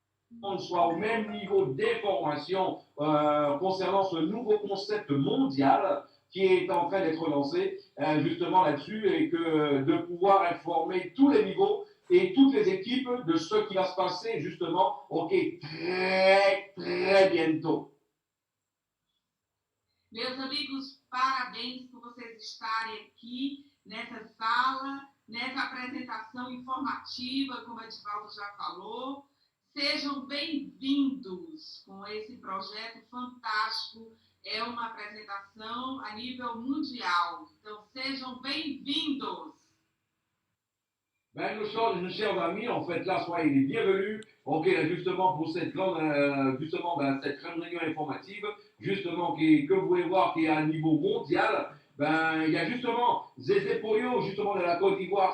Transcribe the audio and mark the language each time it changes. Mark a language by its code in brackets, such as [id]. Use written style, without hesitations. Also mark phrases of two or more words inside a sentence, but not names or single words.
[fr] soit au même niveau d'information concernant ce nouveau concept mondial qui est en train d'être lancé justement là-dessus et que de pouvoir informer tous les niveaux et toutes les équipes de ce qui va se passer justement, ok, très bientôt. [pt] Meus amigos, parabéns por vocês estarem aqui nessa sala, nessa apresentação informativa, como a Edivaldo já falou. Sejam bem-vindos com esse projeto fantástico. É uma apresentação a nível mundial. Então, sejam bem-vindos. [fr] Ben, nos chers amis, en fait, là, soyez les bienvenus. Ok, là, justement, pour cette grande, cette grande réunion informative, justement, que vous pouvez voir qui est à un niveau mondial. Ben, il y a justement Zézé Poyo, justement, de la Côte d'Ivoire.